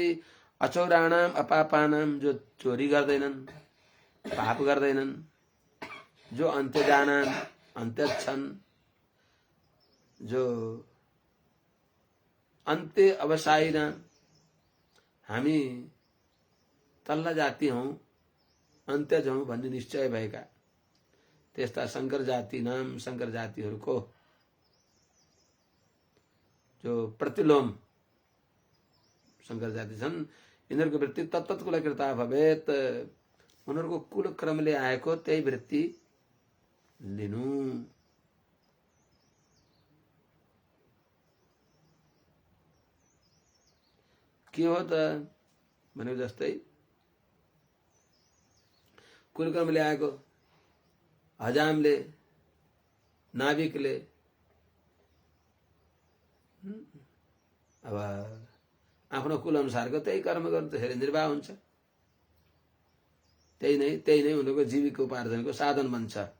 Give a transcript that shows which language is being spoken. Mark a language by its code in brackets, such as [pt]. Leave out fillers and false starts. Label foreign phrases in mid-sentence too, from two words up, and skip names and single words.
[sa] अचौराणाम अपापानाम, [ne] जो चोरी गर्दैनन्, पाप गर्दैनन्, जो अन्त्य जानन्, अन्त्य छन्, जो अन्त्य अवसायिन। हामी तल्ला जाति हौँ अन्त्यज हौँ भन्ने निश्चय भएका त्यस्ता शंकर जाति नाम शंकर जातिहरूको जो प्रतिलोम शंकर जाति छन् यिनीहरूको वृत्ति [sa] तत्तत् कुलकृता भवेत [ne] उनीहरूको कुलक्रमले आएको त्यही वृत्ति लिनु। के हो त भनेको जस्तै कुलक्रमले आएको हजामले नाविकले अब आफ्नो कुल अनुसारको त्यही कर्म गर्दाखेरि निर्वाह हुन्छ, त्यही नै उनीहरूको जीविका उपार्जनको साधन बन्छ।